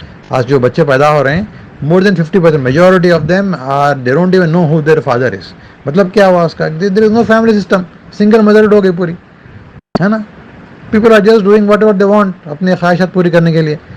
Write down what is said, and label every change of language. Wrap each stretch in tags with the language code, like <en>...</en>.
<ur>آج جو بچے پیدا ہو رہے ہیں,</ur> <en>more than 50%, majority of them are, they don't even know who their father is.</en> <ur>مطلب کیا ہوا اس کا,</ur> <en>there is no family system,</en> <ur>single motherhood ہو گئی پوری, ہے نا.</ur> <en>people are just doing whatever they want</en> <ur>اپنی خواہشات پوری کرنے کے لیے.</ur>